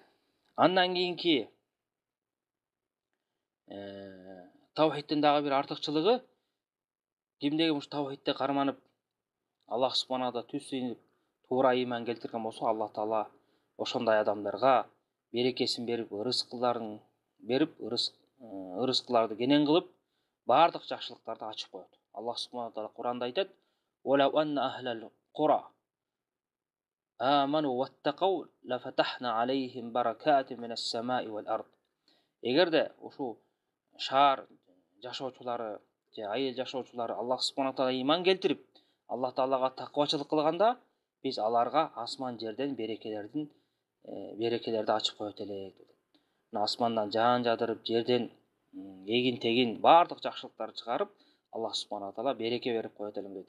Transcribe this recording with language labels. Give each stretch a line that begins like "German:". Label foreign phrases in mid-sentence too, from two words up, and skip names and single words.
Kyrgyz: Андан кийинки таухидтин дагы бир артыкчылыгы, кимдеги ушу таухидте карманып
Arabic: الله سبحانه وتعالى
Kyrgyz: түз сыйынып туура ыйман келтирген болсо, Алла таала ошондой адамдарга берекесин берип, рызкыларын берип, рызкыларды кенен кылып, бардык жакшылыктарды ачып коет.
Arabic: الله سبحانه وتعالى
Kyrgyz: Кур'анда айтат:
Arabic: "ولو أن أهل القرى آمنوا واتقوا لفتحنا عليهم بركات من السماء والأرض."
Kyrgyz: Эгерде ушу шаар жашоочулары же айыл жашоочулары
Arabic: الله سبحانه وتعالى
Kyrgyz: ыйман келтирип, Аллах таалага таквачылык кылганда, биз аларга асман жерден берекелерди ачып коет элек. Мына асмандан жаан жадырып, жерден эгин тегин бардык жакшылыктарды чыгарып,
Arabic: الله سبحانه وتعالى
Kyrgyz: береке берип коет элем дейт.